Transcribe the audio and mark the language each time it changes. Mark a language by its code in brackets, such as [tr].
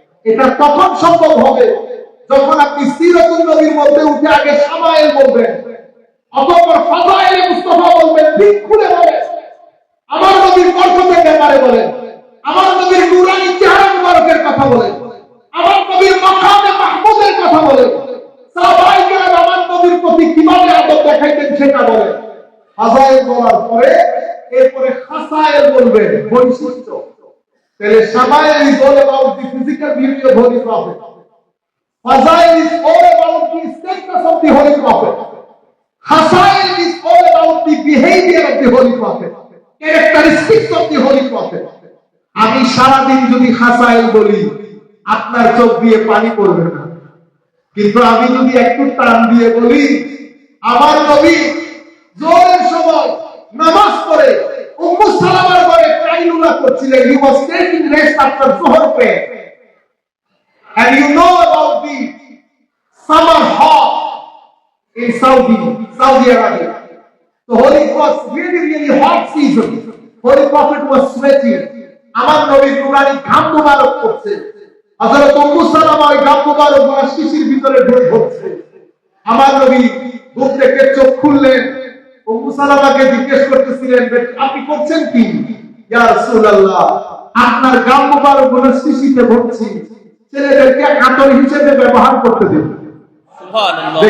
[bn] এটা তখন সম্ভব হবে যখন আপনি সিরাতুন নবীর মধ্যে উঠে আগে শামাইল বলবেন, অতঃপর ফাযাইলে মুস্তাফা বলবেন, ঠিক খুলে বলেন, আমার নবীর বরকতের ব্যাপারে বলেন, আমার নবীর নূরানি চেহারা মুবারকের কথা বলেন, আমার নবীর মাকামে মাহমুদের কথা বলেন, সাহাবায়ে কেরাম আমার নবীর প্রতি কিভাবে আদব দেখাইতেন সেটা বলেন। ফাযাইল বলার পরে এরপরে খাসাইল বলবেন, বৈশিষ্ট্য। তাহলে [en] শামাইল is all about the physical beauty of Holy Prophet. Fazail is all about the status of the Holy Prophet. Khasail is all about the behavior of the Holy Prophet, characteristics of the Holy Prophet. [bn] আমি সারাদিন যদি খাসাইল বলি আপনার চোখ দিয়ে পানি পড়বে না, কিন্তু আমি যদি একটু টান দিয়ে বলি, আমার নবী জোহরের সময় নামাজ পড়ে উম্মু সালামার ঘরে কাইলুলা করছিলেন, [en] he was taking rest after Zuhr prayer. And you know about the summer hot in Saudi Arabia. So Holy was really hot season. Holy Prophet was sweating. [bn] আমার নবী নূরানি ঘাম মুবারক করছে, হযরত উম্মু সালামা ওই ঘাম মুবারক গুলো শিশির ভিতরে ঢুকে পড়ছে। আমার নবী ঘুম থেকে চোখ খুললেন, উম্মু সালামাকে জিজ্ঞেস করতেছিলেন, আপনি করছেন কি? ইয়া রাসূলুল্লাহ, আপনার ঘাম মুবারক গুলো শিশিতে ভরছি, ছেলেদেরকে আতর হিসেবে ব্যবহার করতে দিন। সুবহানাল্লাহ।